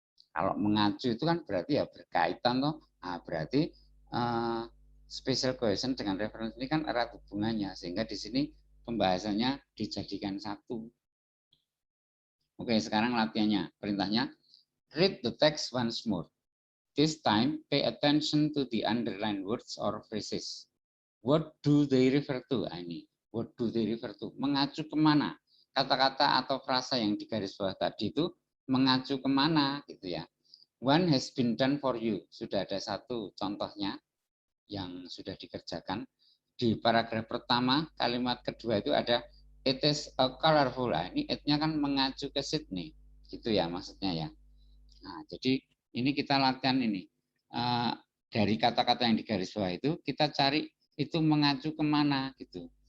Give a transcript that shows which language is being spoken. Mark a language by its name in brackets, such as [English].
[Indonesian] Kalau mengacu itu kan berarti ya berkaitan toh. Nah, berarti spatial cohesion dengan referensi ini kan erat hubungannya sehingga di sini pembahasannya dijadikan satu. Oke, sekarang latihannya. [English] Perintahnya read the text once more. This time pay attention to the underlined words or phrases. What do they refer to? Ini. What do they refer to? [Indonesian] Mengacu kemana? Kata-kata atau frasa yang di garis bawah tadi itu mengacu kemana gitu ya. [English] One has been done for you. [Indonesian] Sudah ada satu contohnya yang sudah dikerjakan. Di paragraf pertama, kalimat kedua itu ada [English] it is a colorful. [Indonesian] Nah, ini it-nya kan mengacu ke Sydney. Gitu ya maksudnya ya. Nah, jadi ini kita latihan ini. Dari kata-kata yang di garis bawah itu kita cari itu mengacu kemana gitu.